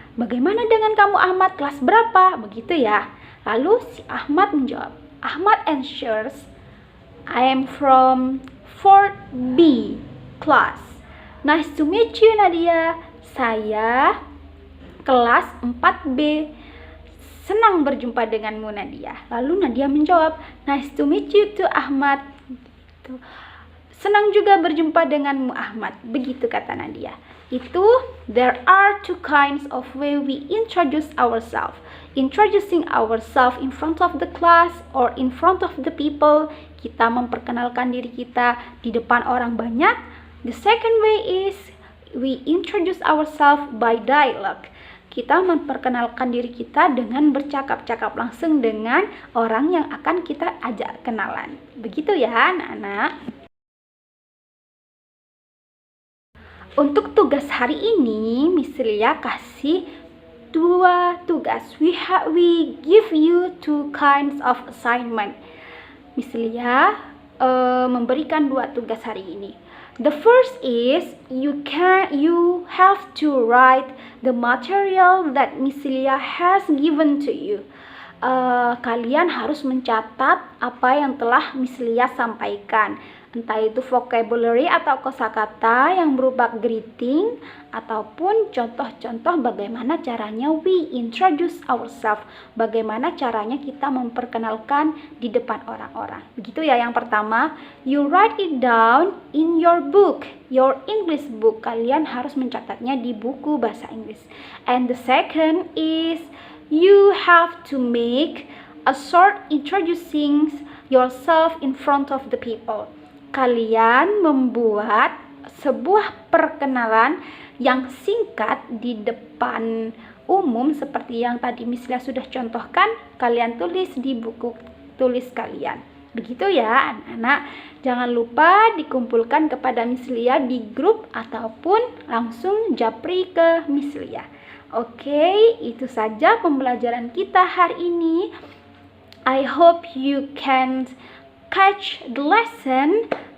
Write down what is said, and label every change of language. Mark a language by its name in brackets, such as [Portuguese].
[Indonesian] Bagaimana dengan kamu Ahmad, kelas berapa? Begitu ya. Lalu si Ahmad menjawab. [English] Ahmad answers, I am from 4th B class. Nice to meet you Nadia. [Indonesian] Saya kelas 4B. Senang berjumpa denganmu Nadia. Lalu Nadia menjawab, [English] nice to meet you too [Indonesian] Ahmad. Gitu. Senang juga berjumpa denganmu Ahmad. Begitu kata Nadia. [English] Itu, there are two kinds of way we introduce ourselves. Introducing ourselves in front of the class or in front of the people. [Indonesian] Kita memperkenalkan diri kita di depan orang banyak. [English] The second way is we introduce ourselves by dialogue. [Indonesian] Kita memperkenalkan diri kita dengan bercakap-cakap langsung dengan orang yang akan kita ajak kenalan. Begitu ya anak-anak. Untuk tugas hari ini, Miss Lia kasih dua tugas. [English] We give you two kinds of assignment. [Indonesian] Miss Lia memberikan dua tugas hari ini. [English] The first is you have to write the material that Miss Lia has given to you. [Indonesian] Kalian harus mencatat apa yang telah Miss Lia sampaikan. Entah itu vocabulary atau kosakata yang berupa greeting ataupun contoh-contoh bagaimana caranya [English] we introduce ourselves, [Indonesian] bagaimana caranya kita memperkenalkan di depan orang-orang. Begitu ya. Yang pertama, [English] you write it down in your book, your English book. [Indonesian] Kalian harus mencatatnya di buku bahasa Inggris. [English] And the second is you have to make a short introducing yourself in front of the people. [Indonesian] Kalian membuat sebuah perkenalan yang singkat di depan umum seperti yang tadi Miss Lia sudah contohkan. Kalian tulis di buku tulis kalian. Begitu ya anak-anak. Jangan lupa dikumpulkan kepada Miss Lia di grup ataupun langsung japri ke Miss Lia. Oke, itu saja pembelajaran kita hari ini. [English] I hope you can catch the lesson.